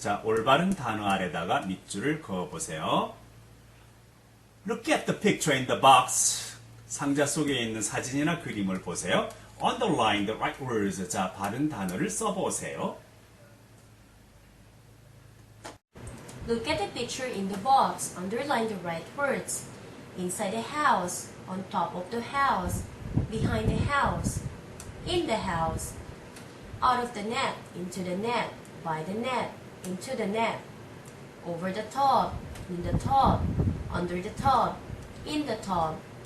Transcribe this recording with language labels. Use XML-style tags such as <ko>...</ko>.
<ko>자, 올바른 단어 아래다가 밑줄을 그어보세요.</ko> <en>Look at the picture in the box.</en> <ko>상자 속에 있는 사진이나 그림을 보세요.</ko> <en>Underline the right words.</en> <ko>자, 바른 단어를 써보세요.</ko> <en>Look at the picture in the box. Underline the right words. Inside the house. On top of the house. Behind the house. In the house. Out of the net. Into the net. By the net. Into the net. Over the tub. In the tub. Under the tub. In the tub.</en>